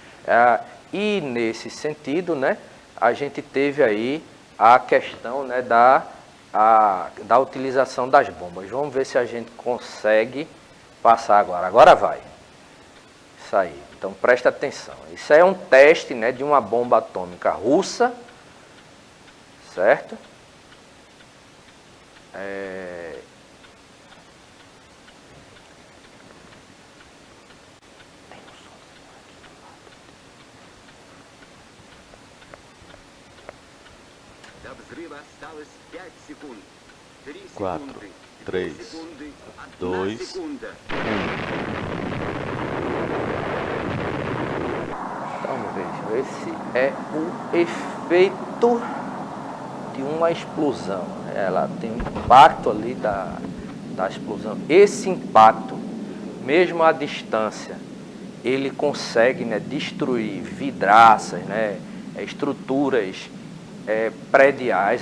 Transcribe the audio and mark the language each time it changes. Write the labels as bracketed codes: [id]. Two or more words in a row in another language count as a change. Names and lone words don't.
[pt] E nesse sentido, né, a gente teve aí a questão, né, da utilização das bombas. Vamos ver se a gente consegue passar agora. Agora vai. Isso aí. Então, presta atenção. Isso é um teste, né, de uma bomba atômica russa, certo? [ru] До взрыва осталось 5 секунд. 3 4, секунды. 3, 2 секунды. 2, 1 секунда. [pt] Então, vejam, esse é o efeito de uma explosão. Ela tem um impacto ali da explosão. Esse impacto, mesmo à distância, ele consegue, né, destruir vidraças, né, estruturas prediais.